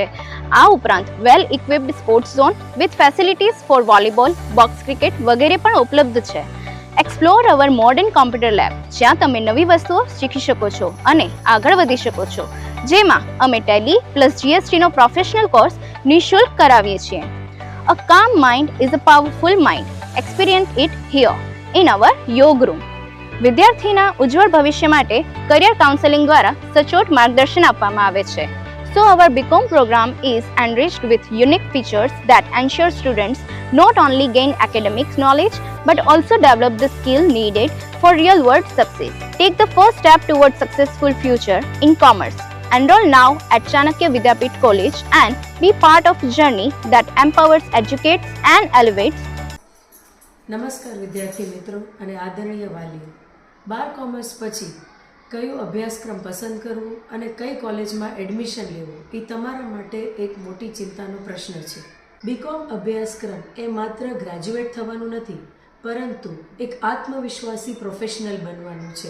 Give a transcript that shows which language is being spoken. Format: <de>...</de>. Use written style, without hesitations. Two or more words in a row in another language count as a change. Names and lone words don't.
<gu>આ ઉપરાંત</gu> <en>well equipped sports zone with facilities for volleyball, box cricket</en> <gu>વગેરે પણ ઉપલબ્ધ છે.</gu> <en>explore our modern computer lab,</en> <gu>જ્યાં તમે નવી વસ્તુઓ શીખી શકો છો અને આગળ વધી શકો છો, જેમાં અમે ટેલી પ્લસ જીએસટીનો</gu> <en>professional course</en> <gu>નિઃશુલ્ક કરાવીએ છીએ.</gu> <en>A calm mind is a powerful mind. Experience it here in our યોગ રૂમ.</en> <gu>વિદ્યાર્થીના ઉજ્જવળ ભવિષ્ય માટે</gu> <en>career counselling</en> <gu>દ્વારા સચોટ માર્ગદર્શન આપવામાં આવે છે.</gu> <en>So our BCom program is enriched with unique features that ensure students not only gain academic knowledge but also develop the skill needed for real world success. Take the first step towards successful future in commerce. Enroll now at Chanakya Vidyapith College and be part of a journey that empowers, educates and elevates.</en> <gu>નમસ્કાર વિદ્યાર્થી મિત્રો અને આદરણીય વાલીઓ. 12 કોમર્સ પછી કયો અભ્યાસક્રમ પસંદ કરવો અને કઈ કોલેજમાં એડમિશન લેવું એ તમારા માટે એક મોટી ચિંતાનો પ્રશ્ન છે. બીકોમ અભ્યાસક્રમ એ માત્ર ગ્રેજ્યુએટ થવાનું નથી, પરંતુ એક આત્મવિશ્વાસી પ્રોફેશનલ બનવાનું છે.</gu>